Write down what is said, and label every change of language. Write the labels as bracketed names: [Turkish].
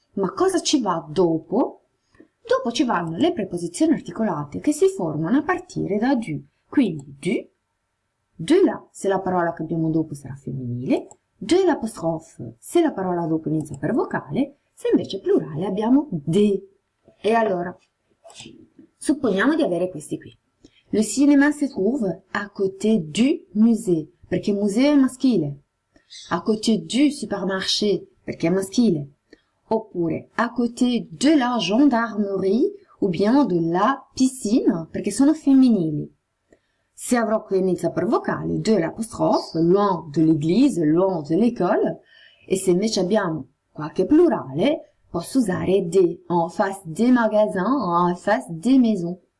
[Italian] Ma cosa ci va dopo? Dopo ci vanno le preposizioni articolate che si formano a partire da du. Quindi du, de là, se la parola che abbiamo dopo sarà femminile, de l'apostrofe, se la parola dopo inizia per vocale, se invece plurale abbiamo de. E allora, supponiamo di avere questi qui. [French] Le cinéma si trouve à côté du musée, [Italian] perché [French] musée [Italian] è maschile. [French] À côté du supermarché, [Italian] perché è maschile. Oppure [French] à côté de la gendarmerie, ou bien de la piscine, [Italian] perché sono femminili. Se avrò che inizia per vocale, de l'apostrophe, [French] loin de l'église, loin de l'école, [Italian] e se invece abbiamo qualche plurale, posso usare des, [French] en face des magasins, en face des maisons.